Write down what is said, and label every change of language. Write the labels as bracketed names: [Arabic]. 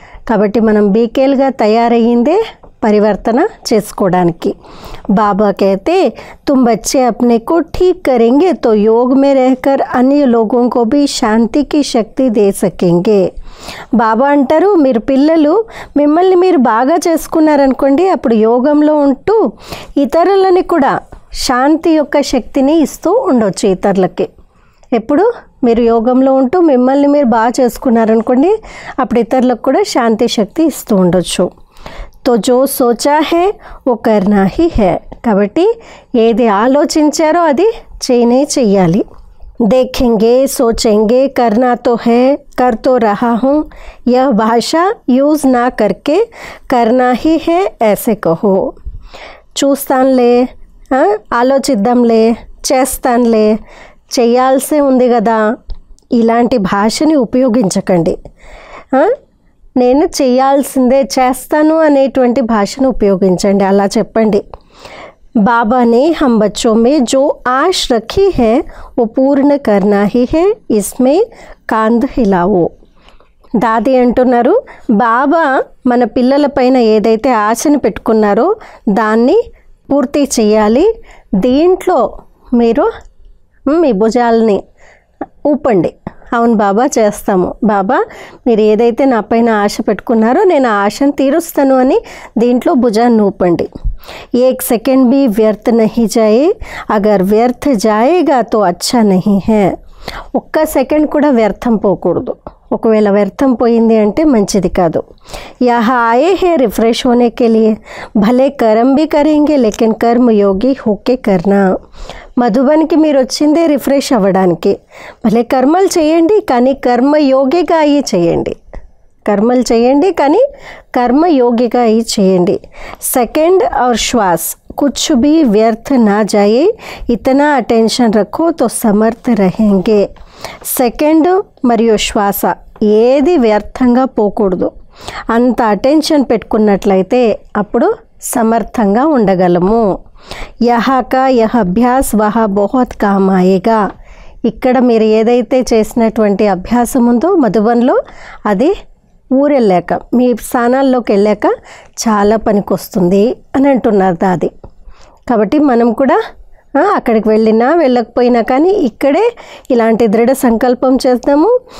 [Telugu] కాబట్టి మనం బీకేలుగా తయారయ్యిందే పరివర్తన చేసుకోవడానికి. [Hindi] బాబా कहते तुम बच्चे अपने को ठीक करेंगे तो योग में रहकर अन्य लोगों को भी शांति की शक्ति दे सकेंगे. [Telugu] బాబా అంటారు, మీరు పిల్లలు మిమ్మల్ని మీరు బాగా చేసుకున్నారనుకోండి, అప్పుడు యోగంలో ఉంటూ ఇతరులని కూడా శాంతి యొక్క శక్తిని ఇస్తూ ఉండొచ్చు ఇతరులకి. ఎప్పుడు మీరు యోగంలో ఉంటూ మిమ్మల్ని మీరు బాగా చేసుకున్నారనుకోండి, అప్పుడు ఇతరులకు కూడా శాంతి శక్తి ఇస్తూ ఉండొచ్చు. [Hindi] तो जो सोचा है वो करना ही है. [Telugu] కాబట్టి ఏది ఆలోచించారో అది చేయనే చెయ్యాలి. [Hindi] देखेंगे सोचेंगे करना तो है कर तो रहा हूँ, यह भाषा यूज़ ना करके करना ही है ऐसे कहो. [Telugu] చూస్తానులే, ఆలోచిద్దాంలే, చేస్తానులే, చేయాల్సే ఉంది కదా, ఇలాంటి భాషని ఉపయోగించకండి. నేను చేయాల్సిందే, చేస్తాను అనేటువంటి భాషను ఉపయోగించండి, అలా చెప్పండి. [Hindi] बाबा ने हम बच्चों में जो आश रखी है वो पूर्ण करना ही है, इसमें कांध हिलाओ. [Telugu] దాది అంటున్నారు, బాబా మన పిల్లలపైన ఏదైతే ఆశను పెట్టుకున్నారో దాన్ని పూర్తి చేయాలి, దీంట్లో మీరు మీ భుజాలని ఊపండి. అవును బాబా చేస్తాము, బాబా మీరు ఏదైతే నా పైన ఆశ పెట్టుకున్నారో నేను ఆ ఆశను తీరుస్తాను అని దీంట్లో భుజాన్ని ఊపండి. [Hindi] एक सेकंड भी व्यर्थ नहीं जाए, अगर व्यर्थ जाएगा तो अच्छा नहीं है. [Telugu] ఒక్క సెకండ్ కూడా వ్యర్థం పోకూడదు, ఒకవేళ వ్యర్థం పోయింది అంటే మంచిది కాదు. [Hindi] यहाँ आए हैं रिफ्रेश होने के लिए, भले कर्म भी करेंगे लेकिन कर्म योगी होके करना. [Telugu] మధుబన్కి మీరు వచ్చిందే రిఫ్రెష్ అవ్వడానికి, భలే కర్మలు చేయండి కానీ కర్మయోగిగా అయ్యి చేయండి. కర్మలు చేయండి కానీ కర్మయోగిగా అయ్యి చేయండి. [Hindi] సెకండ్ और श्वास कुछ भी व्यर्थ ना जाए, इतना अटेंशन रखो तो समर्थ रहेंगे. [Telugu] సెకండ్ మరియు శ్వాస ఏది వ్యర్థంగా పోకూడదు, అంత అటెన్షన్ పెట్టుకున్నట్లయితే అప్పుడు సమర్థంగా ఉండగలము. [Hindi] यहाँ का यह अभ्यास वहाँ बहुत काम आएगा. [Telugu] ఇక్కడ మీరు ఏదైతే చేసినటువంటి అభ్యాసం ఉందో మధుబన్లో అది ఊరెళ్ళాక మీ స్థానాల్లోకి వెళ్ళాక చాలా పనికొస్తుంది అని అంటున్నారు దాది. కాబట్టి మనం కూడా అక్కడికి వెళ్ళినా వెళ్ళకపోయినా కానీ ఇక్కడే ఇలాంటి దృఢ సంకల్పం చేద్దాము.